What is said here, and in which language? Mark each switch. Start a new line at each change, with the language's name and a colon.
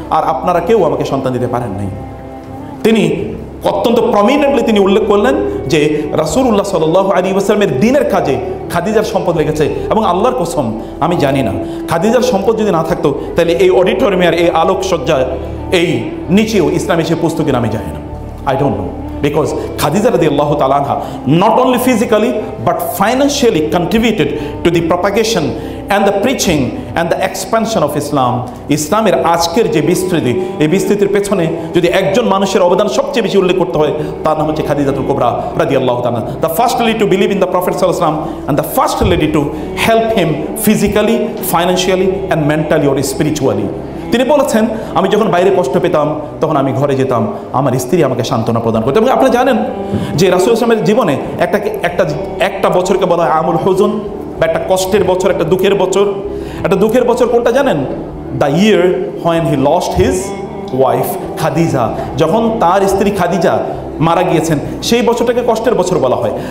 Bangla: আর আপনারা কেউ আমাকে সন্তান দিতে পারেন নাই। তিনি অত্যন্ত প্রমিনেন্টলি তিনি উল্লেখ করলেন যে রাসূলুল্লাহ সাল্লাল্লাহু আলাইহি ওয়াসাল্লামের দ্বীনের কাজে খাদিজার সম্পদ লেগেছে। এবং আল্লাহর কসম আমি জানি না, খাদিজার সম্পদ যদি না থাকতো তাহলে এই অডিটোরিয়ামের এই আলোকসজ্জা এই নিচেও ইসলাম এসে পুস্তকের আমি জানি না।
English: I don't know, because Khadija radiallahu ta'ala anha not only physically but financially contributed to the propagation and the preaching and the expansion of Islam.
Bangla: ইসলামের আজকের যে বিস্তৃতি, এই বিস্তৃতির পেছনে যদি একজন মানুষের অবদান সবচেয়ে বেশি উল্লেখ করতে হয়, তার নাম হচ্ছে খাদিজাতুল কুবরা রাদিয়াল্লাহু তাআলা,
English: the first lady to believe in the Prophet sallallahu alaihi wasallam and the first lady to help him physically, financially and mentally or spiritually.
Bangla: তিনি বলেছেন, আমি যখন বাইরে কষ্ট পেতাম তখন আমি ঘরে যেতাম, আমার স্ত্রী আমাকে সান্ত্বনা প্রদান করতো। এবং আপনারা জানেন যে রাসূল ইসলামের জীবনে একটা বছরকে বলা হয় আমুল হুজুন, বা একটা কষ্টের বছর, একটা দুঃখের বছর। একটা দুঃখের বছর কোনটা জানেন?
English: the year when he lost his wife Khadija,
Bangla: যখন তার স্ত্রী খাদিজা মারা গিয়েছেন, সেই বছরটাকে কষ্টের বছর বলা হয়।